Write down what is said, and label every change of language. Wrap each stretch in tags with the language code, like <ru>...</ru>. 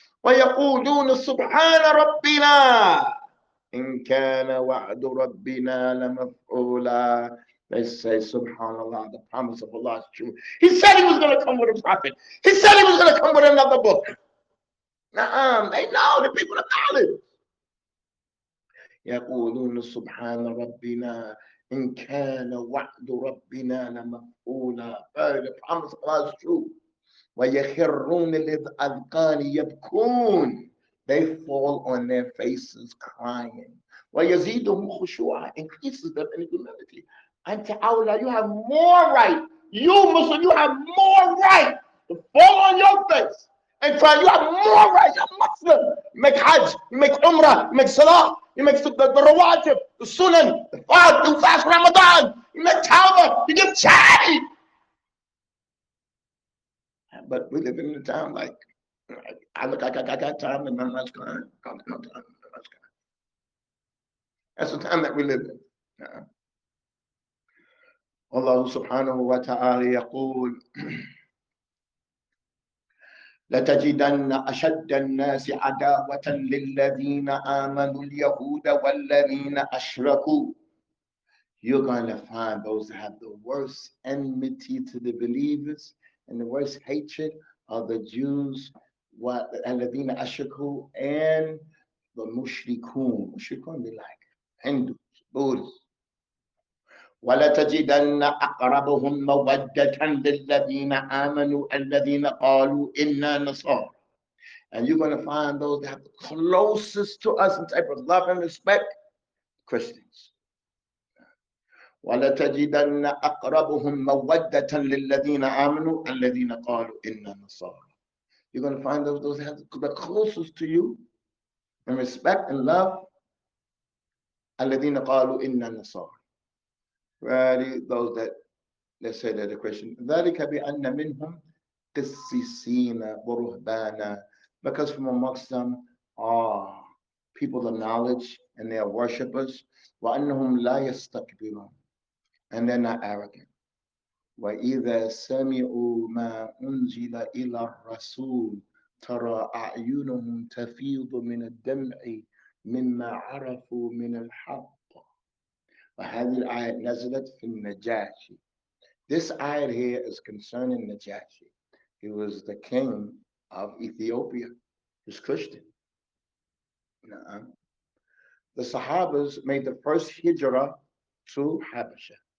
<ar>وَيَقُولُونَ سُبْحَانَ رَبِّنَا إِنْ كَانَ وَعْدُ رَبِّنَا لَمَفْعُولًا.</ar> <en>They say, Subhanallah, the promise of Allah is true. He said he was going to come with a prophet. He said he was going to come with another book. They know, the people of knowledge.</en> <ar>يقولون سبحان ربنا إن كان وعد ربنا لمفعولا.</ar> <en>The promise of Allah is true.</en> <ar>ويخرون للأذقان يبكون.</ar> <en>They fall on their faces crying.</en> <ar>ويزيدهم خشوعا.</ar> <en>Increases them in humility. And to Allah, you have more right. You Muslim, you have more right to fall on your face and cry. You have more right. You're Muslim. You make Hajj, you make Umrah, you make Salah, you make the Rawatib, the Sunan, you fast Ramadan, you make Tawbah, you give charity. But we live in a time like, I look like I got time and none of Quran. That's the time that we live in.</en> <ar>Allah subhanahu wa ta'ala يقول لتجدن أشد الناس عداوة للذين آمنوا اليهود والذين أشركوا.</ar> <en>You're going to find those that have the worst enmity to the believers and the worst hatred of the Jews,</en> <ar>الذين أشركوا,</ar> <en>and the mushrikun. Mushrikun be like Hindus, Buddhists.</en> <ar>وَلَتَجِدَنَّ أَقْرَبَهُمْ مَوَدَّةً لِلَّذِينَ آمَنُوا الَّذِينَ قَالُوا إِنَّا نَصَارَى.</ar> <en>And you're going to find those that have the closest to us in type of love and respect, Christians.</en> <ar>وَلَتَجِدَنَّ أَقْرَبَهُمْ مَوَدَّةً لِلَّذِينَ آمَنُوا الَّذِينَ قَالُوا إِنَّا نَصَارَى.</ar> <en>You're going to find those that have the closest to you in respect and love,</en> <ar>الَّذِينَ قَالُوا إِنَّا نَصَارَى.</ar> <en>Those that say they're the Christian.</en> <ar>ذلك بأن منهم قسيسين ورهبانا.</ar> <en>Because from amongst them are people of knowledge and they are worshippers.</en> <ar>وأنهم لا يستكبرون.</ar> <en>And they're not arrogant.</en> <ar>وإذا سمعوا ما أنزل إلى الرسول ترى أعينهم تفيض من الدمع مما عرفوا من الحق. وهذه الآية نزلت في النجاشي.</ar> <en>This ayah here is concerning Najashi. He was the king of Ethiopia. He was Christian. The Sahabas made the first hijrah to Habasha.</en>